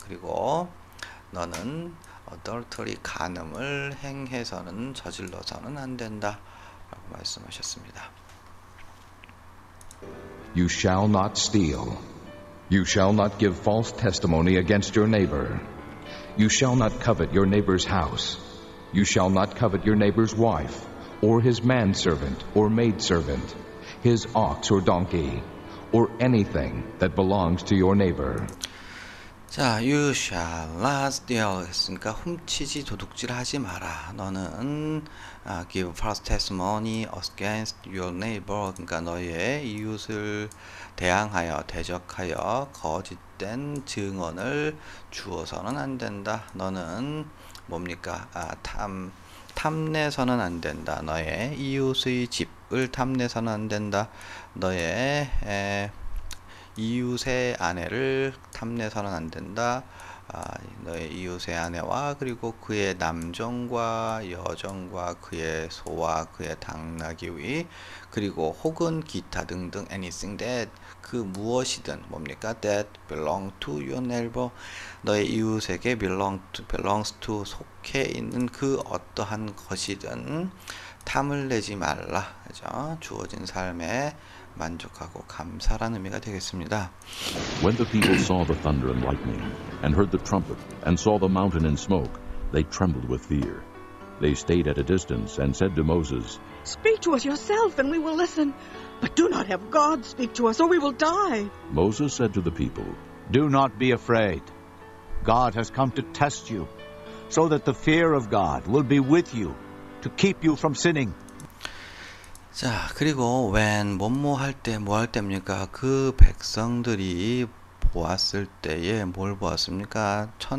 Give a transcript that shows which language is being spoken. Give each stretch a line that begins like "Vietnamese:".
Korean: 그리고 너는 adultery, 간음을 행해서는, 저질러서는 안 된다 라고 말씀하셨습니다.
English: You shall not steal. You shall not give false testimony against your neighbor. You shall not covet your neighbor's house. You shall not covet your neighbor's wife, or his manservant or maidservant, his ox or donkey, or anything that belongs to your neighbor.
Korean: 자,
English: you shall not steal
Korean: 했으니까 훔치지, 도둑질하지 마라. 너는
English: give false testimony against your neighbor,
Korean: 그러니까 너의 이웃을 대항하여, 대적하여 거짓된 증언을 주어서는 안 된다. 너는 뭡니까? 탐내서는 안 된다. 너의 이웃의 집, 탐내서는 안 된다. 너의 이웃의 아내를 탐내서는 안 된다. 너의 이웃의 아내와 그리고 그의 남정과 여정과 그의 소와 그의 당나귀 그리고 혹은 기타 등등
English: anything that
Korean: 그 무엇이든 뭡니까?
English: that belong to your neighbor
Korean: 너의 이웃에게
English: belongs to
Korean: 속해 있는 그 어떠한 것이든 탐을 내지 말라. 그죠? 주어진 삶에 만족하고 감사라는 의미가 되겠습니다.
English: When the people saw the thunder and lightning, and heard the trumpet, and saw the mountain in smoke, they trembled with fear. They stayed at a distance and said to Moses, Speak to us yourself, and we will listen. But do not have God speak to us, or we will die. Moses said to the people, Do not be afraid. God has come to test you, so that the fear of God will be with you, to keep you from sinning.
Korean: 자, 그리고 when 뭐뭐 할 때 뭐 할 때입니까? 그 백성들이 보았을 때에 뭘 보았습니까?